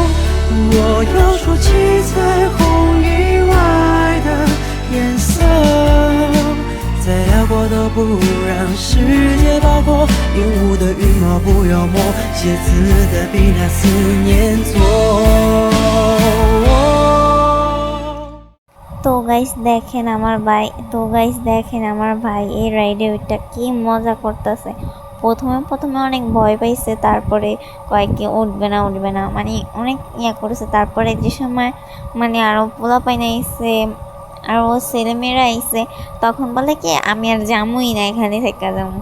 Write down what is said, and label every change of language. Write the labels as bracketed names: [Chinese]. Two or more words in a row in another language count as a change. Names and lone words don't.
[Chinese] 我要说起彩虹以外的颜色，再辽阔都不让世界包括。云雾的羽毛不要摸，写字的笔拿思念做。 [Bangla] তো গাইস দেখেন আমার ভাই এই রাইডে ওইটা কি মজা করতেছে। প্রথমে অনেক ভয় পাইছে, তারপরে কয়েককে উঠবে না মানে অনেক করেছে। তারপরে যে সময় মানে আরো পোলাপাইন আইছে, আরো ছেলেমেয়েরা আইছে, তখন বলে কি আমি আর যামুই না, এখানে থেকে যাবো।